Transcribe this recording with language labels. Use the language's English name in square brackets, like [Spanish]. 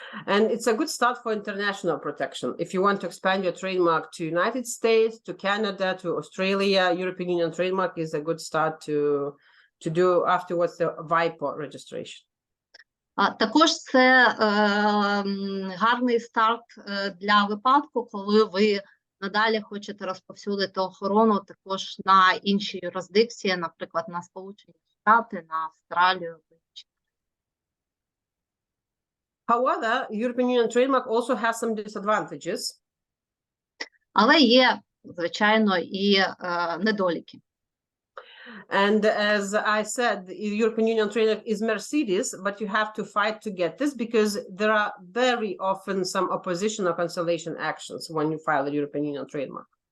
[English] And it's a good start for international protection. If you want to expand your trademark to United States, to Canada, to Australia, European Union trademark is a good start to do afterwards the WIPO registration. [Ukrainian] Також це гарний старт для випадку, коли ви надалі хочете розповсюдити охорону також на інші юрисдикції, наприклад, на Сполучені Штати, на Австралію. [English] However, European Union trademark also has some disadvantages. [Ukrainian] Але є, звичайно, і недоліки. [English] And as I said, the European Union trademark is Mercedes, but you have to fight to get this because there are very often some opposition or cancellation actions when you file a European Union trademark.